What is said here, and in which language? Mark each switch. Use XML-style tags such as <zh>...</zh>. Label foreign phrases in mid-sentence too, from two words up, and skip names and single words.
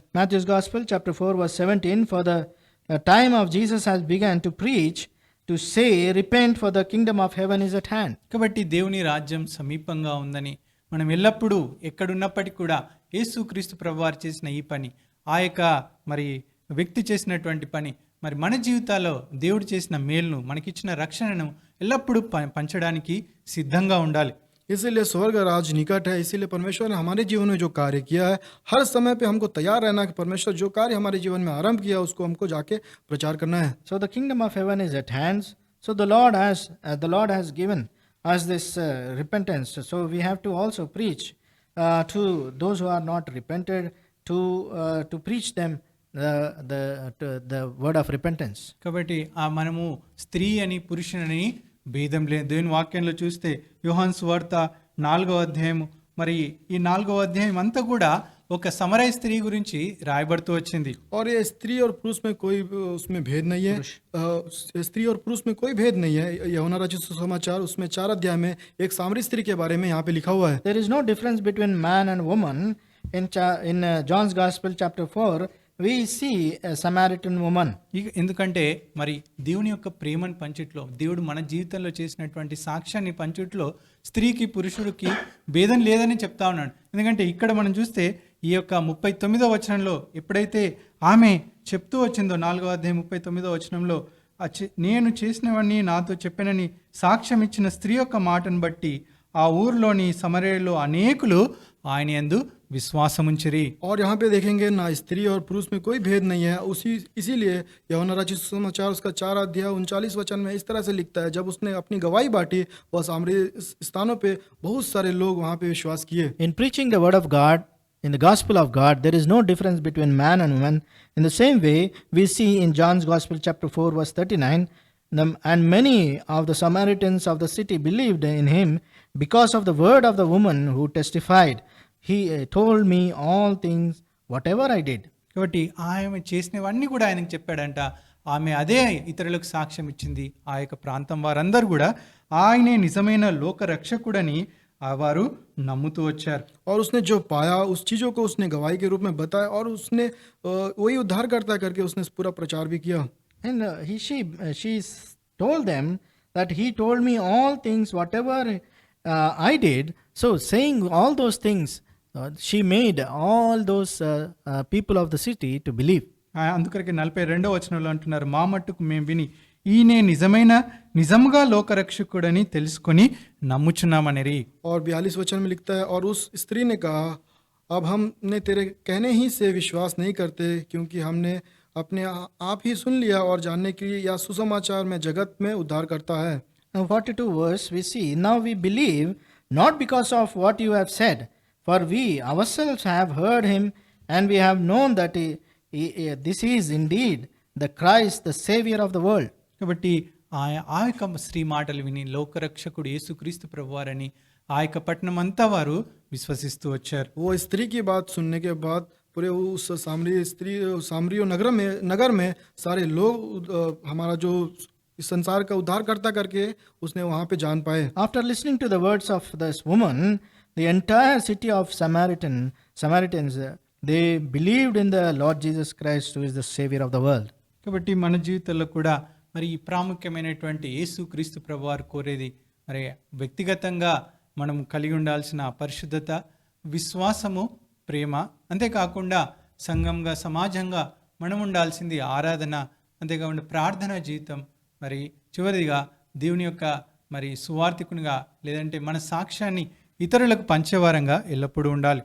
<en>Matthew's Gospel, chapter 4, verse 17, for the time of Jesus has begun to preach, to say, repent for the kingdom of heaven is at hand.</en> <te>కాబట్టి దేవుని రాజ్యం సమీపంగా ఉందని మనం ఎల్లప్పుడూ ఎక్కడున్నప్పటికీ కూడా యేసుక్రీస్తు ప్రభువారు చేసిన ఈ పని, ఆ యొక్క మరి వ్యక్తి చేసినటువంటి పని, మరి మన జీవితాల్లో దేవుడు చేసిన మేలును, మనకిచ్చిన రక్షణను ఎల్లప్పుడూ పంచడానికి సిద్ధంగా ఉండాలి.</te> <hi>इसीलिए स्वर्ग राज निकट है. इसीलिए परमेश्वर ने हमारे जीवन में जो कार्य किया है, हर समय पे हमको तैयार रहना कि परमेश्वर जो कार्य हमारे जीवन में आरंभ किया उसको हमको जाके प्रचार करना है.</hi> <en>So the kingdom of heaven is at hand. So the Lord has given us this repentance. So we have to also preach to those who are not repented, to preach them the word of repentance.</en> <te>కాబట్టి మనము స్త్రీ అని పురుషుని భేదం లేదు. దేవుని వాక్యంలో చూస్తే యోహాను సువార్త 4వ అధ్యాయం, మరి ఈ 4వ అధ్యాయం అంతా కూడా ఒక సమరయ స్త్రీ గురించి రాయబడుతూ వచ్చింది.</te> <hi>और ये स्त्री और पुरुष में कोई उसमें भेद नहीं है. स्त्री और पुरुष में कोई भेद नहीं है. यूहन्ना रचित सुसमाचार उसमें 4 अध्याय में एक सामरी स्त्री के बारे में यहाँ पे लिखा हुआ है.</hi> <en>There is no difference between man and woman. In John's Gospel, chapter 4, we see a Samaritan woman.</en> <te>ఎందుకంటే మరి దేవుని యొక్క ప్రేమను పంచుట్లో, దేవుడు మన జీవితంలో చేసినటువంటి సాక్ష్యాన్ని పంచుట్లో స్త్రీకి పురుషుడికి భేదం లేదని చెప్తా ఉన్నాడు. ఎందుకంటే ఇక్కడ మనం చూస్తే ఈ యొక్క 39వ వచనంలో ఎప్పుడైతే ఆమె చెప్తూ వచ్చిందో, 4వ అధ్యాయం 39వ వచనంలో, నేను చేసినవన్నీ నాతో చెప్పినని సాక్ష్యం ఇచ్చిన స్త్రీ యొక్క మాటను బట్టి ఆ ఊర్లోని సమరయలో అనేకులు ఆయన యందు విశ్వాసముంచిరి.</te> <hi>और यहाँ पे देखेंगे ना स्त्री और पुरुष में कोई भेद नहीं है. इसीलिए यूहन्ना रचित सुसमाचार उसका 4 अध्याय 39 वचन में इस तरह से लिखता है, जब उसने अपनी गवाही बांटी वह सामरी स्थानों पे बहुत सारे लोग वहाँ पे विश्वास किए.</hi> <en>In preaching the word of God, in the gospel of God, there is no difference between man and woman. In the same way, we see in John's Gospel, chapter 4, verse 39, and many of the Samaritans of the city believed in him because of the word of the woman who testified, he told me all things whatever I did.</en> <te>కాబట్టి ఆమె చేసినవన్నీ కూడా ఆయనకు చెప్పాడంట. ఆమె అదే ఇతరులకు సాక్ష్యం ఇచ్చింది. ఆ యొక్క ప్రాంతం వారందరూ కూడా ఆయనే నిజమైన లోక రక్షకుడని వారు నమ్ముతూ వచ్చారు.</te> <hi>और उसने जो पाया उस चीज़ों को उसने गवाही के रूप में बताया और उसने वही उद्धारकर्ता करके उसने पूरा प्रचार भी किया.</hi> <en>And she told them that he told me all things whatever I did. So saying all those things, she made all those people of the city to believe.</en> <te>అందుకొరకే 42వ వచనంలో అంటున్నారు, మా మట్టుకు మేము విని ఈయనే నిజముగా లోకరక్షకుడని తెలుసుకొని నమ్ముచున్నామనిరి.</te> <hi>और 42 वचन में लिखता है, और उस स्त्री ने कहा, अब हमने तेरे कहने ही से विश्वास नहीं करते, क्योंकि हमने अपने आप ही सुन लिया और जानने के लिए या सुसमाचार में जगत में उद्धार करता है.</hi> <en>Now 42 verse we see, now we believe not because of what you have said, for we ourselves have heard him, and we have known that this is indeed the Christ, the Savior of the world.</en> <te>కాబట్టి ఆ యొక్క స్త్రీ మాటలు విని లోకరక్షకుడు యేసుక్రీస్తు ప్రభువారని ఆ యొక్క పట్టణం అంతా వారు విశ్వసిస్తూ వచ్చారు.</te> <hi>वो स्त्री की बात सुनने के बाद पूरे उस सामरियो नगर में सारे लोग हमारा जो संसार का उद्धारकर्ता करके उसने वहाँ पे जान पाए.</hi> <en>After listening to the words of this woman, the entire city of Samaritans, they believed in the Lord Jesus Christ, who is the Savior of the world.</en> <te>కాబట్టి మన జీవితంలో కూడా మరి ఈ ప్రాముఖ్యమైనటువంటి యేసుక్రీస్తు ప్రభువారు కోరేది మరి వ్యక్తిగతంగా మనం కలిగి ఉండాల్సిన పరిశుద్ధత, విశ్వాసము, ప్రేమ, అంతేకాకుండా సంఘంగా సమాజంగా మనం ఉండాల్సింది ఆరాధన, అంతేకాకుండా ప్రార్థనా జీవితం, మరి చివరిగా దేవుని యొక్క మరి సువార్థికునిగా లేదంటే మన సాక్ష్యాన్ని ఇతరులకు పంచేవారంగా ఎల్లప్పుడూ ఉండాలి.</te>